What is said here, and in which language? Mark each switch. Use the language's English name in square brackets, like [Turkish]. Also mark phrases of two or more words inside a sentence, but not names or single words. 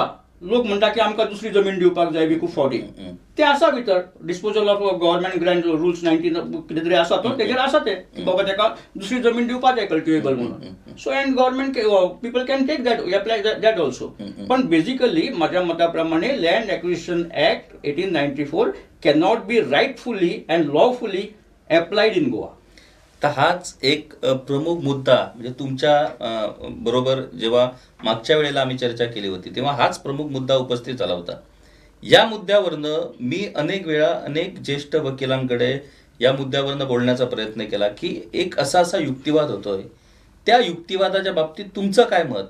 [Konkani] लोक म्हणटा की आमकां दुसरी जमीन दिवपाक जाय विकू फावटी ते आसा भितर [English] disposal of government grant rules [Konkani] 19 कितें तरी आसा तो तेजेर आसा ते बाबा ताका दुसरी जमीन दिवपाक जाय कल्टिवेबल म्हणून. [English] So and government people can take that apply that also. [Marathi] पण बेसिकली माझ्या मता प्रमाणे [English] Land acquisition act 1894 cannot be rightfully and lawfully applied in Goa. [Marathi] तर हाच एक प्रमुख मुद्दा म्हणजे तुमच्या बरोबर जेव्हा मागच्या वेळेला आम्ही चर्चा केली होती तेव्हा हाच प्रमुख मुद्दा उपस्थित झाला होता. या मुद्द्यावरनं मी अनेक वेळा अनेक ज्येष्ठ वकिलांकडे या मुद्द्यावरनं बोलण्याचा प्रयत्न केला की एक असा युक्तिवाद होतोय, त्या युक्तिवादाच्या बाबतीत तुमचं काय मत.